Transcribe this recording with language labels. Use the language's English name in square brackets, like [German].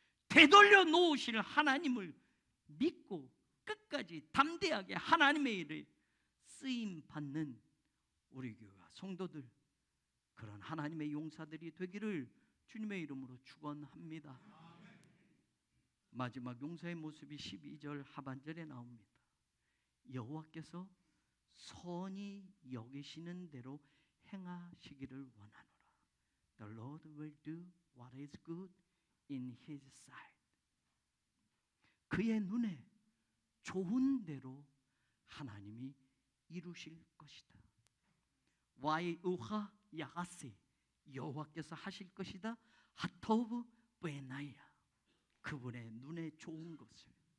[Korean] 되돌려 놓으실 하나님을 믿고 끝까지 담대하게 하나님의 일에 쓰임 받는 우리 교회와 성도들, 그런 하나님의 용사들이 되기를 주님의 이름으로 축원합니다. 마지막 용사의 모습이 12절 하반절에 나옵니다. 여호와께서 선히 여기시는 대로 행하시기를 원하노라. [English] The Lord will do what is good in His sight. [Korean] 그의 눈에 좋은 대로 하나님이 이루실 것이다. [Hebrew] 와이우하 야가세, [Korean] 여호와께서 하실 것이다. [Hebrew] 하토브 베나야, [Korean] 그분의 눈에 좋은 것을.